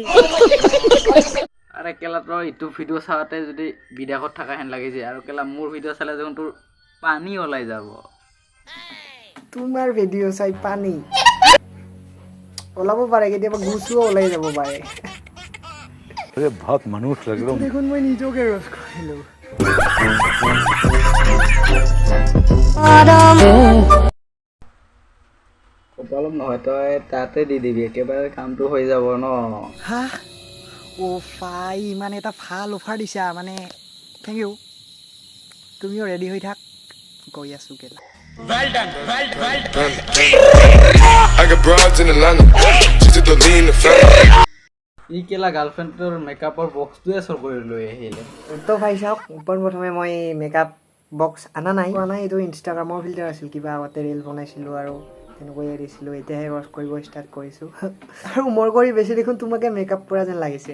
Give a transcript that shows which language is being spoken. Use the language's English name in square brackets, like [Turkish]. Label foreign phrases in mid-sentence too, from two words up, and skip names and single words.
[Assamese] আৰে কেলা তই ইটো ভিডিঅ' চাওঁতে যদি বিদেশত থকা হেন লাগিছে আৰু কেলা মোৰ ভিডিঅ' চালে দেখোন তোৰ পানী ওলাই যাব তোমাৰ ভিডিঅ' চাই পানী ওলাব পাৰে কেতিয়াবা গুচুও ওলাই যাব পাৰে [Hindi] बहुत मनुष्य लग रहा हूँ [Assamese] দেখোন মই নিজকে ৰস কৰিলোঁ কপালত নহয় তই তাতে দি দিবি একেবাৰে কামটো হৈ যাব ন হা অ' ফাই ইমান এটা ভাল অফাৰ দিছা মানে [English] thank you [Assamese] তুমিও ৰেডি হৈ থাক গৈ আছোঁ কেলা [English] I got broads in Atlanta. Just to lean the family. [Assamese] ই কেলা গাৰ্লফ্ৰেণ্ডটোৰ মেকআপৰ বক্সটোৱে চৰ কৰি লৈ আহিলে তো ভাই চাওক পোনপ্ৰথমে মই মেকআপ বক্স অনা নাই এইটো ইনষ্টাগ্ৰামৰ ফিল্টাৰ আছিল কিবা আগতে ৰিল বনাইছিলোঁ আৰু তেনেকৈ এৰিছিলোঁ এতিয়াহে ৱাছ কৰিব ষ্টাৰ্ট কৰিছোঁ আৰু মোৰ কৰি বেছি দেখোন তোমাকে মেকআপ কৰা যেন লাগিছে